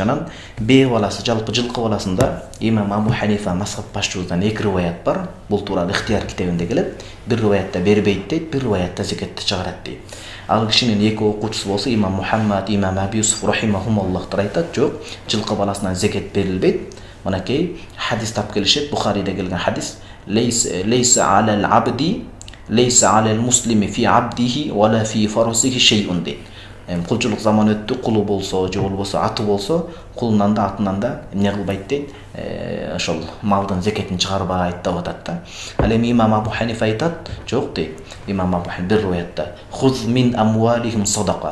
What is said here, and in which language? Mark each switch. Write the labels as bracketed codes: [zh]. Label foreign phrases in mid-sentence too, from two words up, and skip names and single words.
[ky] Анан бее баласы, жалпы жылкы баласында имам Абу Ханифа мазхаб башчыбыздан 2 риваят бар. Бул тууралуу ихтияр китебинде келет. Бир риваятта бербейт дейт, бир риваятта зекетти чыгарат дейт. Ал кишинин 2 окуучусу болсо имам Мухаммад, имам Аби Юсуф рахимахумуллахтар айтат, жок, жылкы баласынан зекет берилбейт. Мынакей хадис тап келишет, Бухариде келген хадис. [ar] ليس على العبد ليس على المسلم في عبده ولا في فرسه شيء дейт. [ky] Кулчулук заман өттү, кулу болсо, же болбосо аты болсо, кулунан да атынан да эмне кылбайт дейт, ошол малдын зекетин чыгарбайт деп атат да. Ал эми имам Абу Ханифа айтат, жок дейт. Имам Абу Ханифа бир риwayatта [ar] خذ من أموالهم صدقة.